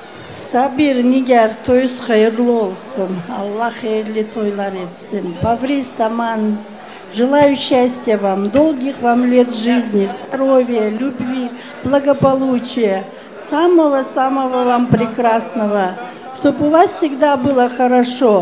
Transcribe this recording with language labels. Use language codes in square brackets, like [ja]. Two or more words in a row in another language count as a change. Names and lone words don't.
[az] Sabir Nigar toyuz hayırlı olsun. Allah hayırlı toylar etsin. [ru] Паврис Таман, желаю счастья вам, долгих вам лет жизни, здоровья, любви, благополучия, самого-самого вам прекрасного, чтобы у вас всегда было хорошо.